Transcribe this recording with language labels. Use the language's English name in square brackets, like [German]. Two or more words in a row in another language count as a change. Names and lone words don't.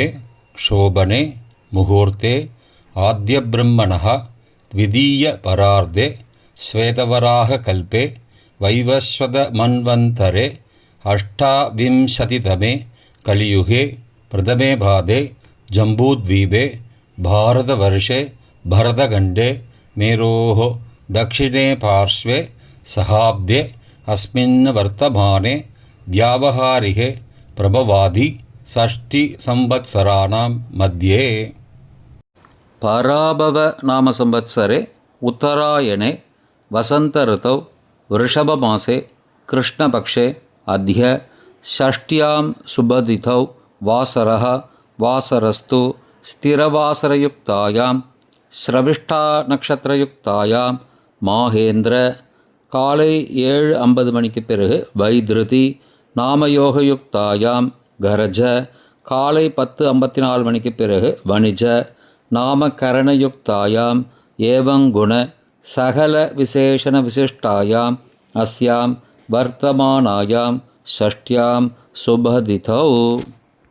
[Sanskrit] शोभने मुहूर्ते आद्य ब्रह्मणः द्वितीय परार्धे श्वेतवराह कल्पे वैवस्वत मन्वन्तरे अष्टाविंशतितमे कलियुगे प्रथमे पादे जम्बूद्वीपे भारतवर्षे भरतखण्डे मेरोः दक्षिणे पार्श्वे सहाब्दे अस्मिन् वर्तमाने व्यावहारिके प्रभवादि षष्टि संवत्सराणां मध्ये पराभव नाम संवत्सरे उत्तरायणे वसंत ऋतौ वृषभमासे कृष्णपक्षे अद्य षष्ट्यां शुभतिथौ वासरः वासरस्तु स्थिरवासरयुक्तायां श्रविष्ठा नक्षत्रयुक्तायां மாகேந்திர [Tamil] காலை 7:50 மணிக்கு பிறகு [Sanskrit] वैधृति नामयोगयुक्तायां करज காலை [Tamil] 10:54 மணிக்கு பிறகு [Sanskrit] वणिज नामकरणयुक्तायां एवङ्गुण सकल विशेषण विशिष्टायां अस्यां वर्तमानायां षष्ठ्यां शुभतिथौ.